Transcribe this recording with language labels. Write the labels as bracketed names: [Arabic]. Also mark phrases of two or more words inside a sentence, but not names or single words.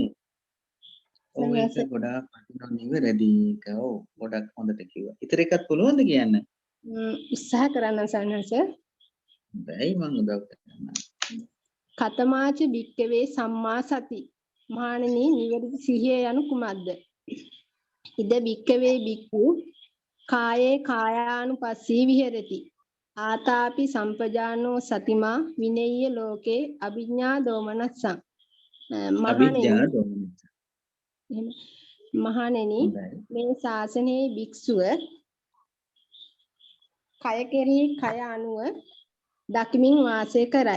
[Sinhala] ඔව් ඒක ගොඩාක් වටිනා නිවැරදි එක. ඔව් ගොඩක් හොඳට කිව්වා. ඊතර එකක් පුළුවන්ද කියන්න? උත්සාහ කරන්න සන්නස. බැයි මං උදව් කරන්න. [Pali] කතමාච භික්කවේ සම්මා සති. [Sinhala] මහණෙනි නිවැරදි සිහිය යනු කුමක්ද? [Pali] ඉද භික්කවේ භික්ඛු කායේ කායානුපස්සී විහෙරති. ආතාපි සම්පජානෝ සතිමා විනෙය්‍ය ලෝකේ අභිඥා දෝමනස්සං. [Sinhala] මහණෙනි මේ ශාසනයේ භික්ෂුව කය කෙරෙහි කය අනුව දකිමින් වාසය කරයි.